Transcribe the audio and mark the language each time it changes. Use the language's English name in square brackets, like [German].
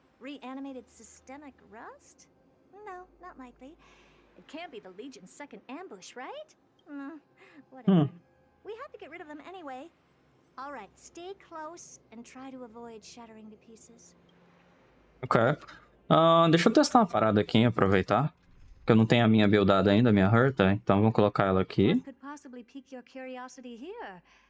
[English] Reanimated systemic rust? No, not likely. It can't be the Legion's second ambush, right? Whatever. We have to get rid of them anyway. All right, stay close and try to avoid shattering to pieces. Ok. [Portuguese] Deixa eu testar uma parada aqui, aproveitar. Porque eu não tenho a minha buildada ainda, a minha Herta. Então vamos colocar ela aqui. [English] What could possibly pique your curiosity here?